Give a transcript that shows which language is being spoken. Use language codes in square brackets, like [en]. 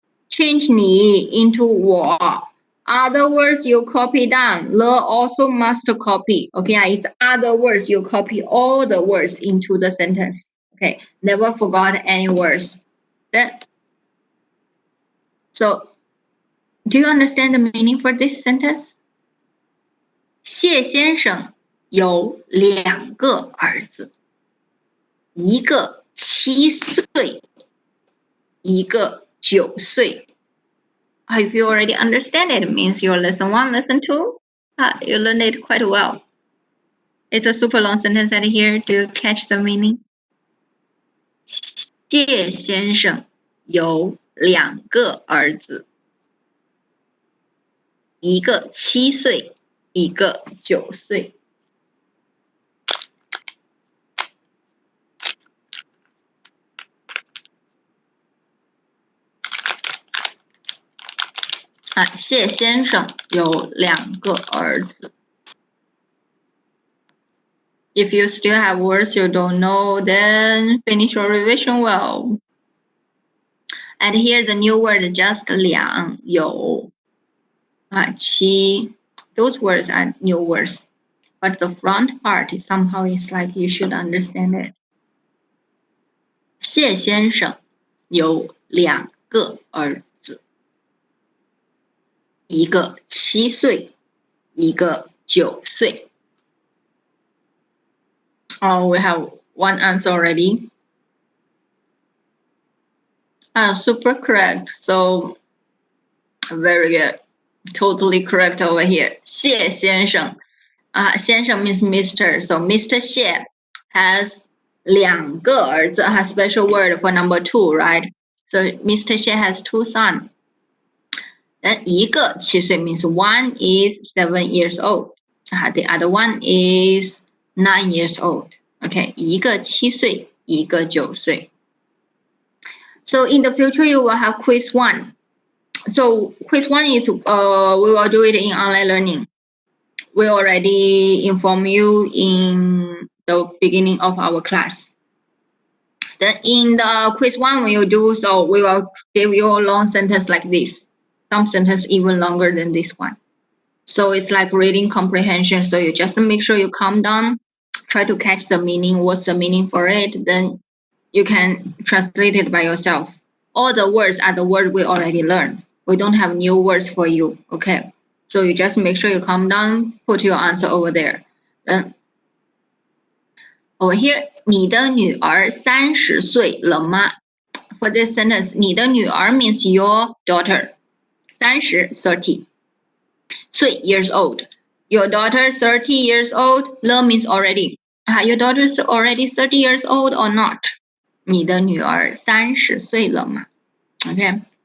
[en] Change 你 into 我. Other words you copy down. 了 also must copy. Okay, it's other words you copy all the words into the sentence. Okay, never forgot any words. Then, so, do you understand the meaning for this sentence? [zh] 谢先生有2个儿子，一个7岁，一个9岁。 [en] If you already understand it, it means your lesson 1, lesson 2, you learned it quite well. It's a super long sentence at here. Do you catch the meaning? [zh] 谢先生有2个儿子，一个7岁，一个9岁。谢先生有2个儿子。 [en] If you still have words you don't know, then finish your revision well. And here the new word is just 2有7. Those words are new words, but the front part is somehow it's like you should understand it. [zh] 谢先生有2个儿子，一个7岁，一个9岁。 [en] Oh, we have one answer already. Super correct. So very good. Totally correct over here. 谢先生。先生 means Mr. So Mr. 谢 has [zh] 2个儿子 [en] has special word for number 2, right? So Mr. 谢 has 2 sons. Then [zh] 一个7岁 [en] means one is 7 years old. The other one is 9 years old. [zh] Okay, 一个7岁，一个9岁。 [en] So in the future, you will have quiz 1. So quiz 1 is we will do it in online learning. We already inform you in the beginning of our class. Then in the quiz 1, when you do so, we will give you a long sentence like this. Some sentence even longer than this one. So it's like reading comprehension. So you just make sure you calm down, try to catch the meaning. What's the meaning for it? Then you can translate it by yourself. All the words are the word we already learned. We don't have new words for you. Okay. So you just make sure you calm down, put your answer over there. Then over here, [zh] 你的女儿30岁了吗? [en] For this sentence, [zh] 你的女儿 [en] means your daughter. 30. 岁 years old. Your daughter 30 years old. 了 means already. Your daughter is already 30 years old or not? [zh] 你的女儿30岁了吗?Okay.